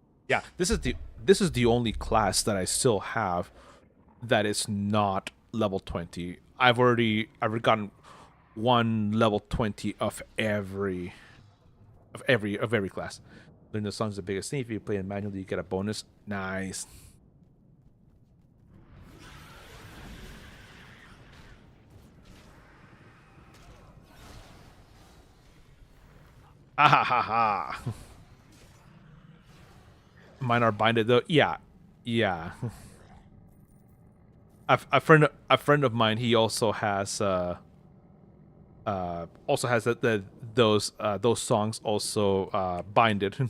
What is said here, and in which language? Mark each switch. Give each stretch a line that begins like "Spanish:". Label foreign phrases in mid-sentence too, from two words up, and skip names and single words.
English: Yeah, this is the only class that I still have that is not level 20. I've gotten one level 20 of every class. Learn the song's the biggest thing. If you play it manually, you get a bonus. Nice. Ah ha ha ha. Mine are binded though. Yeah, yeah. A friend of mine. He also has those songs also binded.